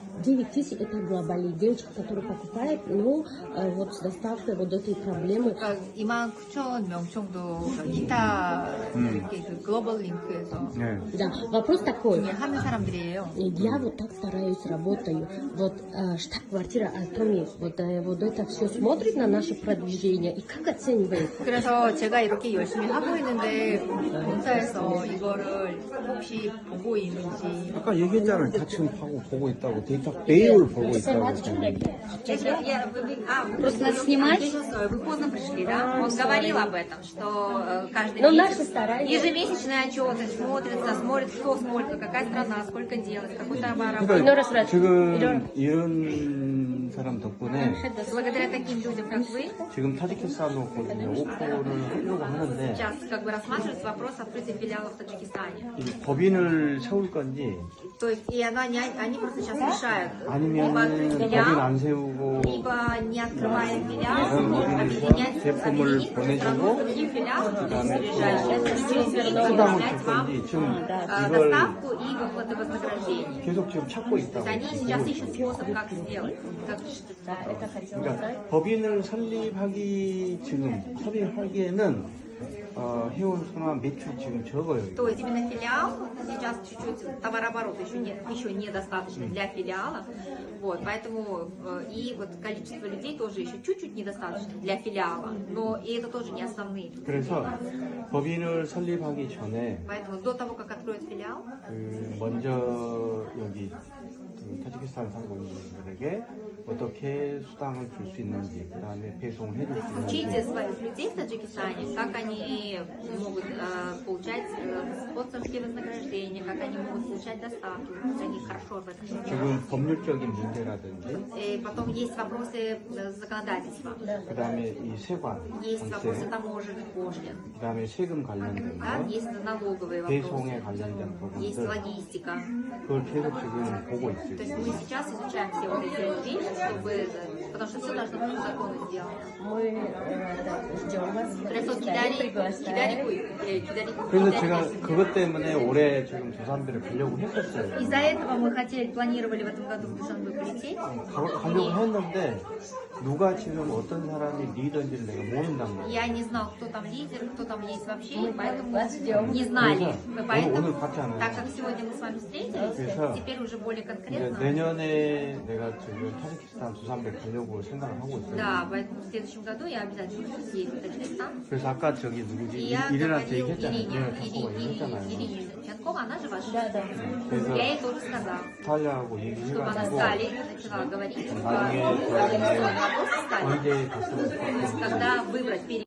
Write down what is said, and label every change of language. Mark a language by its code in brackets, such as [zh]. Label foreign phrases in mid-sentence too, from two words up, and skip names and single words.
[ru] 9 тысяч это глобальный. Девочка, которая покупает, ну, вот с доставкой вот этой проблемы. [ko] 그러니까 29,000명 정도 기타 이렇게 그 글로벌 링크에서 네. [ru] Да, вопрос такой. [ko] 하는 사람들이에요. [ru] Я вот так стараюсь, работаю. Вот штаб-квартира Atomi, вот это все смотрит на наше продвижение и как оценивает? [ko] 그래서 제가 이렇게 열심히 하고 있는데 본사에서 이거를 혹시 보고 있는지. 아까 얘기했잖아요. 다 지금 보고 있다고. 데이터 매일 보고 있다고. [ru] Просто надо снимать. Вы поздно пришли, да? Он говорил об этом, что каждый Но наши месяц старания. ежемесячный отчет смотрит, кто сколько, какая страна, сколько делает, какой товар. [ko] 그러니까 지금 이런 사람 덕분에 [ru] Благодаря таким людям, как вы, [ko] 지금 타지키스탄으로 오픈을 하려고 하는데 [ru] сейчас как бы рассматривается вопрос открытия филиалов в Таджикистане. [ko] 이 법인을 세울 건지 [ru] То есть, и они просто сейчас решают, [ko] 아니면 [ru] либо открыть [ko] 법인 [ru] филиал, [ko] 안 세우고 [ru] либо не открывая филиал, [ko] 제품을 [ru] объединять [ko] 보내주고 [ru] страну с другим филиалом, [ko] 그다음에 [ru] ближайшие, [ko] 수당을 줄 [ru] предоставлять вам [ko] 건지 지금 이걸 [ru] доставку и выплаты вознаграждений. [ko] 계속 지금 찾고 [ru] То [ko] 있다고. [ru] есть они сейчас ищут способ, как сделать. [ko] 그러니까 법인을 설립하기에는 해온 순환 매출 지금 적어요. [ru] То есть именно филиал сейчас чуть-чуть товарооборот еще недостаточно для филиала. Вот, поэтому и вот количество людей тоже еще чуть-чуть недостаточно для филиала. Но и это тоже не основные. [ko] 그래서 법인을 설립하기 전에 [ru] Поэтому до того, как откроют филиал, [ko] 먼저 여기 타지키스탄 살고 있는 분들에게 어떻게 수당을 줄 수 있는지, 그 다음에 배송을 해줄 수 [ru] учите [ko] 있는지, [ru] своих людей в Таджикистане, как они могут получать спонсорские вознаграждения, как они могут получать доставки. Они хорошо в этом. [ko] 지금 법률적인 문제라든지, [ru] И потом есть вопросы законодательства, [ko] 그 다음에 이 세관, [ru] есть вопросы [ko] 관세, [ru] таможенных пошлин, [ko] 그 다음에 세금 관련된 [ru] да, [ko] 거, [ru] есть налоговые [ko] 배송에 [ru] вопросы, [ko] 관련된 [ru] есть [ko] 부분들, [ru] логистика. [ko] 그걸 계속 지금 보고 [ru] То есть [ko] 있어요. [ru] мы сейчас изучаем все вот эти вещи, чтобы, потому что все должно быть по закону сделано. Мы ждем вас. [ko] 그래서 그래서 제가 그것 때문에 올해 지금 두산배를 가려고 했었어요. [ru] Из-за этого мы планировали в этом году в Душанбе полететь. [ko] 가려고 했는데 누가 지금 어떤 사람이 리더인지를 내가 모른단 말이야. [ru] Я не знал, кто там лидер, кто там есть вообще, и поэтому вас ждем. не знали. [ko] 오늘 [ru] Поэтому, [ko] 봤잖아요. [ru] так как сегодня мы с вами встретились, [ko] 그래서 [ru] теперь уже более [ko] 이제 [ru] конкретно. [ko] 내년에 내가 지금 타지키스탄 두산배 가려고 생각을 하고 있어요. [ru] Да, поэтому в следующем году я обязательно буду съездить в Таджикистан. [ko] 그래서 아까 저기 누구지 [ru] И я [ko] 이래한테 [ru] говорил [ko] 얘기했잖아요. [ru] Ирине, [ko] 내가 자꾸가 얘기했잖아요. [ru] Ирине Ченкова, она же ваша. Да, да. [ko] 그래서 [ru] Я ей тоже сказал, [ko] 스탈리아하고 [ru] чтобы она с [ko] 얘기해가지고 [ru] Талией начала говорить, [ko] 나중에 [ru] организовать вопрос с Талией. [ko] 언제 갔으면 좋겠는지 [ru] Когда выбрать